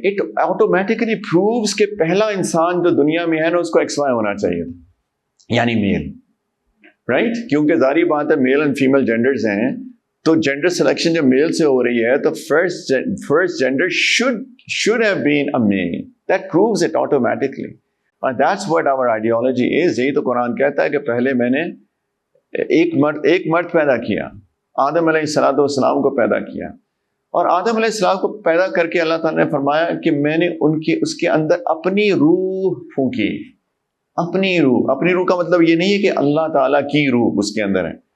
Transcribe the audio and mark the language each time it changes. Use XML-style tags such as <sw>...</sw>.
<en>it automatically proves</en> <ur>کہ پہلا انسان جو دنیا میں ہے نا اس کو XY ہونا چاہیے, یعنی میل, رائٹ. کیونکہ ظاہری بات ہے میل اینڈ فیمیل جینڈرز ہیں, تو جینڈر سلیکشن جب میل سے ہو رہی ہے تو first gender</ur> <en>should have been a male. That proves it automatically. And that's what our ideology is.</en> <ur>یہی تو قرآن کہتا ہے کہ پہلے میں نے ایک مرد پیدا کیا, آدم علیہ السلام کو پیدا کیا, اور آدم علیہ السلام کو پیدا کر کے اللہ تعالیٰ نے فرمایا کہ میں نے اس کے اندر اپنی روح پھونکی. اپنی روح کا مطلب یہ نہیں ہے کہ اللہ تعالیٰ کی روح اس کے اندر ہے.</ur>